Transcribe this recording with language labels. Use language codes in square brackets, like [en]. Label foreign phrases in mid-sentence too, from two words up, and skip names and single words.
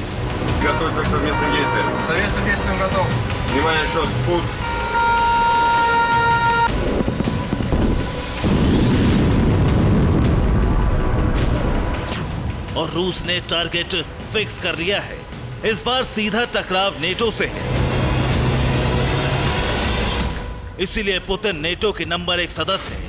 [ru] Готовиться к совместным действиям. Совместным действиям готов. Внимание, счет, пуск. [hi] और रूस ने टारगेट फिक्स कर लिया है। इस बार सीधा टकराव नेटो से है। इसीलिए पुतिन नेटो के नंबर 1 सदस्य है।